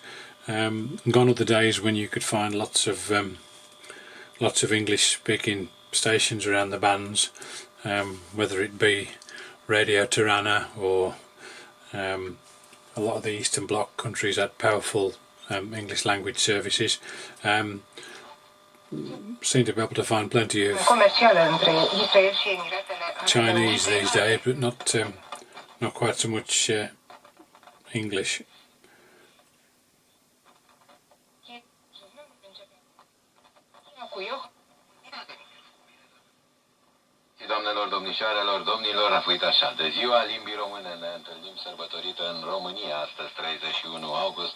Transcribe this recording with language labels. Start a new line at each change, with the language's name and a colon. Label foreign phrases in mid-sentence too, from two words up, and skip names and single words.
English: Gone are the days when you could find lots of English speaking stations around the bands, whether it be Radio Tirana or a lot of the Eastern Bloc countries had powerful English language services. Seem to be able to find plenty of Chinese these days, but not quite so much English.
Romanian: Doamnelor, domnișoarelor, domnilor, a fost așa. De ziua limbii române ne întâlnim sărbătorită în România, astăzi 31 august.